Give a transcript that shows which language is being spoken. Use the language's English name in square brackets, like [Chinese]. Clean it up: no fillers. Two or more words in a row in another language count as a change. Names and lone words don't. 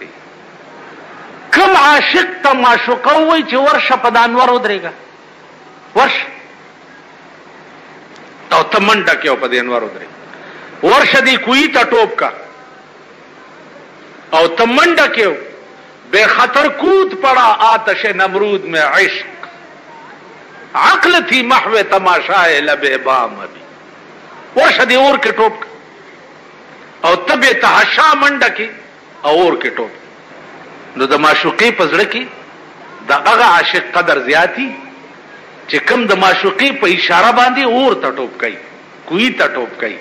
[Pashto] کوم عاشق ته معشوقه وایي چې ورشه په د انور ودرېږه، ورشه او ته منډه کې او په د انور ودرېږه، ورشه دی کوی ته ټوپ کا او ته منډه کې [Urdu] بے خطر کود پڑا آتش نمرود میں عشق، عقل تھی محو تماشائے لب بام ابھی، [Pashto] ورشه دی اور کې ټوپ کا او تبه تحشا منډه کې اور کې ټوپ. نو د معشوقي په زړه کې د هغه عاشق قدر زیاتی چې کم د معشوقي په اشاره باندې اور ته ټوپ کوي، کوی ته ټوپ کوي.